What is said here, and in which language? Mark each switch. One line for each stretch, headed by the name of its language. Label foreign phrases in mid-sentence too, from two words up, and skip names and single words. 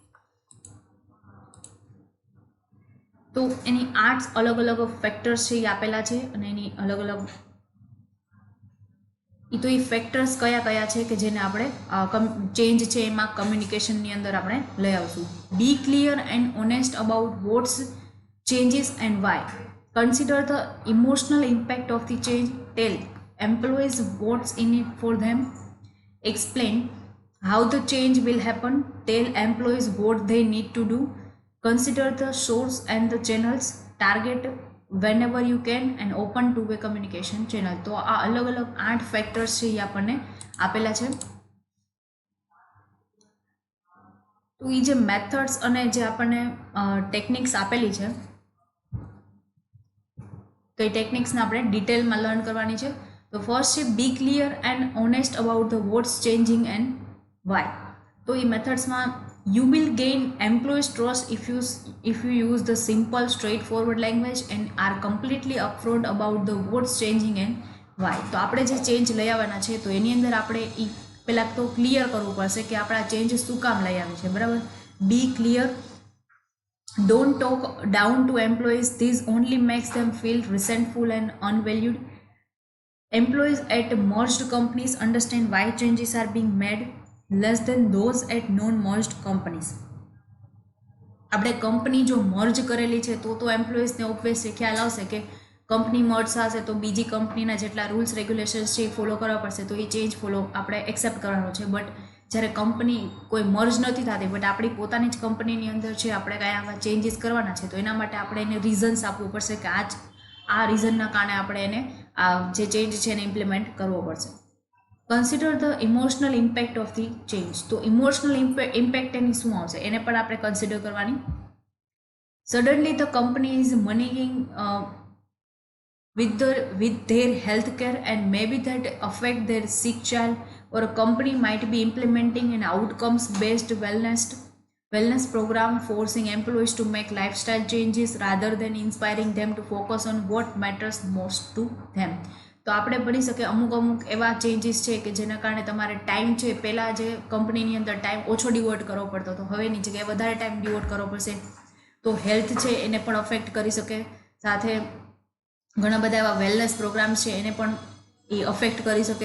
Gujarati: તો એની 8 અલગ અલગ ફેક્ટર્સ છે એ આપેલા છે અને એની અલગ અલગ તો એ ફેક્ટર્સ કયા કયા છે કે જેને આપણે ચેન્જ છે એમાં કમ્યુનિકેશનની અંદર આપણે લઈ આવશું.
English: be clear and honest about what's changes and why. Consider the emotional impact of the change. Tell employees what's in it for them. Explain how the change will happen. Tell employees what they need to do. Consider the source and the channels. Target whenever you can and open two-way communication channel.
Gujarati: તો આ અલગ અલગ 8 ફેક્ટર્સ છે એ આપણને આપેલા છે. તો એ જે મેથડ્સ અને જે આપણને ટેકનિક્સ આપેલી છે તો એ ટેકનિક્સને આપણે ડિટેલમાં લર્ન કરવાની છે. તો ફર્સ્ટ છે
English: be clear and honest about the what's changing and why.
Gujarati: તો એ મેથડ્સમાં
English: you will gain employees trust if you use the simple straightforward language and are completely upfront about the what's changing and why.
Gujarati: તો આપણે જે ચેન્જ લઈ આવવાના છે તો એની અંદર આપણે એ પહેલાં તો ક્લિયર કરવું પડશે કે આપણે આ ચેન્જ શું કામ લઈ આવી છે, બરાબર.
English: be clear. Don't talk down to employees. This only makes them feel resentful and unvalued. Employees at merged companies understand why changes are being made less than those at non-merged companies.
Gujarati: આપણે કંપની જો મર્જ કરેલી છે તો એમ્પ્લોઈઝને ઓબ્વિયસલી ખ્યાલ આવશે કે કંપની મર્જ થશે તો બીજી કંપનીના જેટલા
English: rules regulations
Gujarati: છે એ ફોલો કરવા પડશે, તો એ ચેન્જ ફોલો આપણે એક્સેપ્ટ કરવાનો છે. બટ જ્યારે કંપની કોઈ મર્જ નથી થતી બટ આપણી પોતાની જ કંપનીની અંદર છે આપણે કાંઈ આવા ચેન્જીસ કરવાના છે તો એના માટે આપણે એને રીઝન્સ આપવું પડશે કે આ રીઝનના કારણે આપણે એને આ જે ચેન્જ છે એને ઇમ્પ્લિમેન્ટ કરવો પડશે.
English: consider the emotional impact of the change.
Gujarati: તો
English: emotional impact
Gujarati: એની શું આવશે એને પણ આપણે કન્સિડર કરવાની.
English: suddenly the company is managing with their healthcare and maybe that affect their sick child, or a company might be implementing an outcomes based wellness program forcing employees to make lifestyle changes rather than inspiring them to focus on what matters most to them.
Gujarati: તો આપણે ભણી શકીએ અમુક એવા ચેન્જીસ છે કે જેના કારણે તમારે ટાઈમ છે પહેલાં જે કંપનીની અંદર ટાઈમ ઓછો ડિવોટ કરવો પડતો હતો હવેની જગ્યાએ વધારે
English: time devote
Gujarati: કરવો પડશે. તો હેલ્થ છે એને પણ અફેક્ટ કરી શકે, સાથે ઘણા બધા એવા
English: wellness programs
Gujarati: છે એને પણ એ અફેક્ટ કરી શકે.